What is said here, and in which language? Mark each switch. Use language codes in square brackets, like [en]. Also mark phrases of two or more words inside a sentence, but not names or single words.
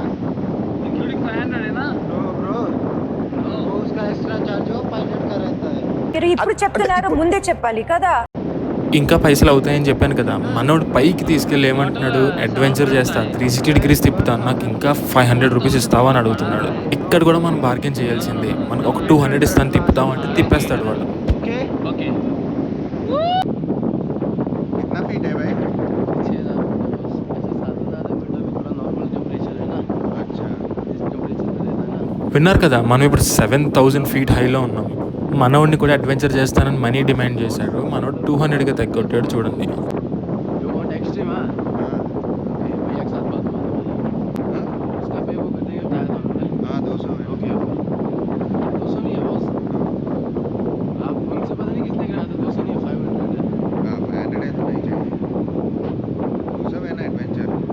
[hi] इंक्लूडिंग 500 है ना ब्रो तो उसका [en] extra charge [hi] हो पायलट का रहता है. [te] మీరు ఇప్పుడు చెప్తున్నారు, ముందే చెప్పాలి కదా. ఇంకా పైసలు అవుతాయని చెప్పాను కదా. మనోడు పైకి తీసుకెళ్ళి ఏమంటున్నాడు, అడ్వెంచర్ చేస్తా, 360 degrees తిప్పుతాను, నాకు ఇంకా 500 రూపీస్ ఇస్తావా అని అడుగుతున్నాడు. ఇక్కడ కూడా మనం బార్గెన్ చేయాల్సిందే. మనకు ఒక 200 ఇస్తాను తిప్పుతామంటే తిప్పేస్తాడు వాడు. [hi] ओके ओके. कितना फीट है भाई? 6000 मीटर भी थोड़ा [en] normal temperature [hi] है ना. अच्छा इस टेम्परेचर पे रहता है ना. [te] విన్నారు కదా, మనం ఇప్పుడు 7,000 feet హైలో ఉన్నాం. మనోడిని కూడా అడ్వెంచర్ చేస్తానని [en] money demand [te] చేశాడు. మనోడు 200గా తగ్గొట్టాడు చూడండి. [en] You want extreme, [hi] हाँ? ओके, भैया एक साथ बात करो. हाँ उसका पे वो करने का बताया था उन्होंने. हाँ 200 है. [en] OK OK. [hi] 200 नहीं है बॉस. आप उनसे पता नहीं कितने गिराया था. 200 नहीं है, 500 है. हाँ 500 है तो नहीं चाहिए. 200 है ना एडवेंचर.